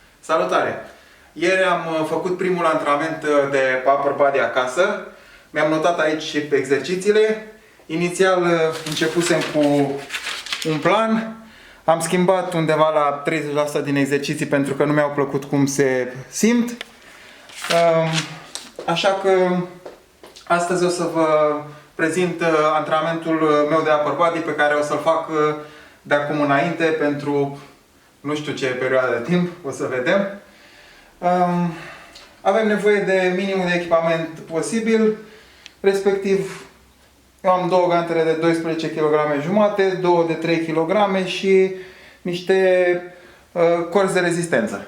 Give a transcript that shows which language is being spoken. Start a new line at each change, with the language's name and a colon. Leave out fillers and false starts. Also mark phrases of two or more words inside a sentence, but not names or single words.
Romanian: Salutare! Ieri am făcut primul antrenament de
English: upper body
Romanian: acasă. Mi-am notat aici exercițiile. Inițial începusem cu un plan. Am schimbat undeva la 30% din exerciții pentru că nu mi-au plăcut cum se simt. Așa că astăzi o să vă prezint antrenamentul meu de
English: upper body
Romanian: pe care o să-l fac de acum înainte pentru nu știu ce perioadă de timp, o să vedem. Avem nevoie de minimul de echipament posibil, respectiv eu am două gantere de 12 kg jumate, două de 3 kg și niște corzi de rezistență.